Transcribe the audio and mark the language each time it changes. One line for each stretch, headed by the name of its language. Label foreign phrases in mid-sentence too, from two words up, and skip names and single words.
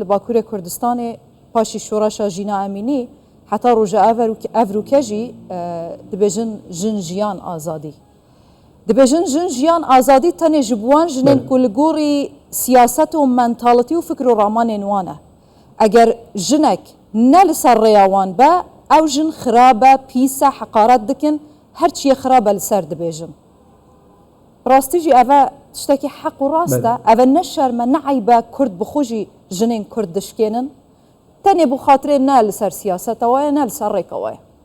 Kurdish: Bakurê Kurdistanê paşî şoreşa Jîna Emînî heta roja evrûke jî dibêjin jin jiyan azadî dibêjin jin jiyan azadî tenê ji bi wan jinên ku li gorî siyaset û mentalîtî û fikr û ramanên wan e ئەگەر ژنێک نە لەسەر ڕێیاوان بە ئەو ژن خراپە پیسە حەقارەت دکن هەرچیە خراپە لەسەر دەبێژن ڕاستیژی ئەvە تشتێکی حەق و ڕاستە ئەvە نە شەرمە نەعیبە کورد بخۆشی ژنێن کورد دشکێنن تەنێ بۆ خاترێ نە لەسەر سیاسەتەوەیە نە لەسەر ڕێکەوەیە